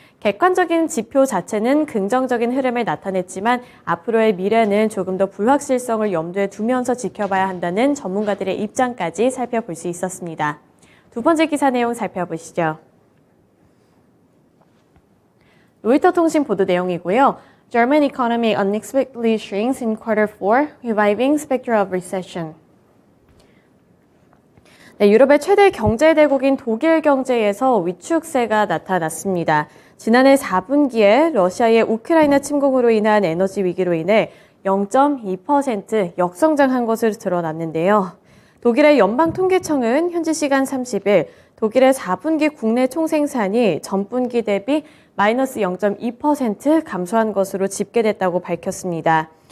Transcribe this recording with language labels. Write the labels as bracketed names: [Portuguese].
[Korean] 객관적인 지표 자체는 긍정적인 흐름을 나타냈지만 앞으로의 미래는 조금 더 불확실성을 염두에 두면서 지켜봐야 한다는 전문가들의 입장까지 살펴볼 수 있었습니다. 두 번째 기사 내용 살펴보시죠. 로이터 통신 보도 내용이고요. [English] German economy unexpectedly shrinks in quarter 4, reviving specter of recession. [Korean] 네, 유럽의 최대 경제 대국인 독일 경제에서 위축세가 나타났습니다. 지난해 4분기에 러시아의 우크라이나 침공으로 인한 에너지 위기로 인해 0.2% 역성장한 것으로 드러났는데요. 독일의 연방통계청은 현지 시간 30일 독일의 4분기 국내 총생산이 전분기 대비 마이너스 0.2% 감소한 것으로 집계됐다고 밝혔습니다.